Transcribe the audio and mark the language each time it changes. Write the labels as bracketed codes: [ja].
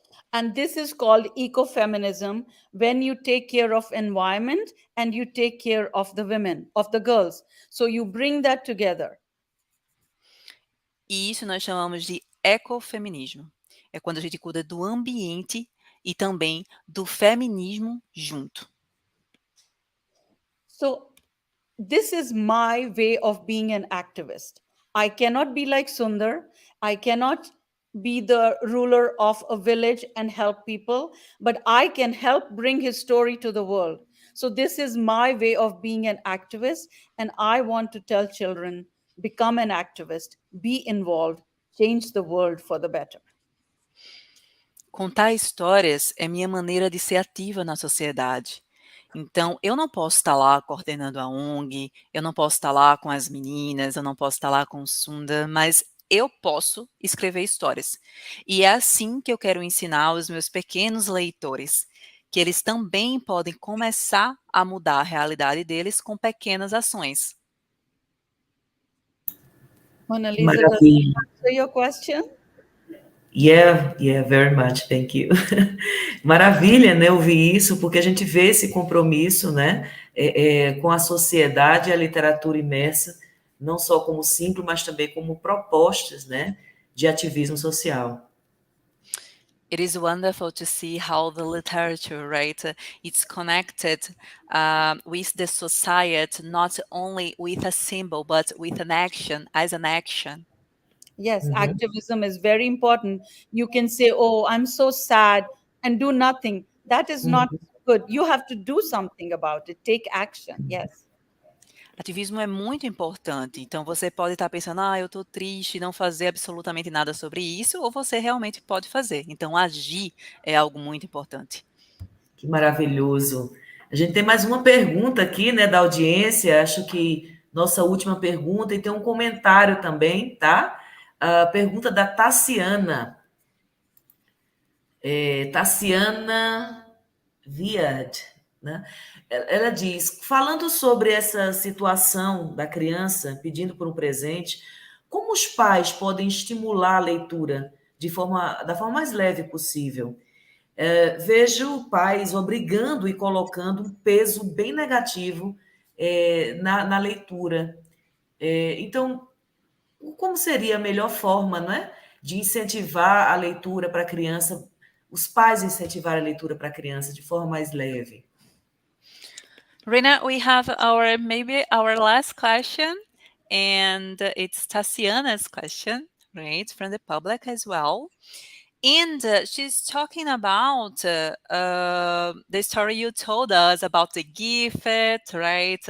[en] And this is called ecofeminism, when you take care of environment and you take care of the women, of the girls. So you bring that together. [pt] E isso nós chamamos de ecofeminismo. É quando a gente cuida do ambiente e também do feminismo junto. [en] So this is my way of being an activist. I cannot be like Sundar. I cannot be the ruler of a village and help people, but I can help bring his story to the world. So this is my way of being an activist, and I want to tell children, become an activist, be involved, change the world for the better. [pt] Contar histórias é minha maneira de ser ativa na sociedade. Então, eu não posso estar lá coordenando a ONG, eu não posso estar lá com as meninas, eu não posso estar lá com o Sunda, mas eu posso escrever histórias. E é assim que eu quero ensinar aos meus pequenos leitores, que eles também podem começar a mudar a realidade deles com pequenas ações. [en] Monaliza, does that answer your question? Yeah, very much, thank you. [pt] Maravilha, né, ouvir isso, porque a gente vê esse compromisso, né, com a sociedade e a literatura imersa, não só como símbolo, mas também como propostas, né, de ativismo social. [en] It is wonderful to see how the literature, right, it's connected with the society, not only with a symbol, but with an action, as an action. Yes, activism is very important. You can say, oh, I'm so sad, and do nothing. That is not good. You have to do something about it. Take action. Yes. [pt] Ativismo é muito importante. Então, você pode estar pensando, eu estou triste, não fazer absolutamente nada sobre isso, ou você realmente pode fazer. Então, agir é algo muito importante. Que maravilhoso. A gente tem mais uma pergunta aqui, né, da audiência. Acho que nossa última pergunta, e tem um comentário também, tá? A pergunta da Tassiana. Tassiana Viad, né? Ela diz, falando sobre essa situação da criança pedindo por um presente, como os pais podem estimular a leitura da forma mais leve possível? Vejo pais obrigando e colocando um peso bem negativo na leitura. Então, como seria a melhor forma, não é, de incentivar a leitura para a criança, os pais incentivar a leitura para a criança de forma mais leve? [en] Rina, we have maybe our last question, and it's Tatiana's question, right, from the public as well. And she's talking about the story you told us about the gift, right?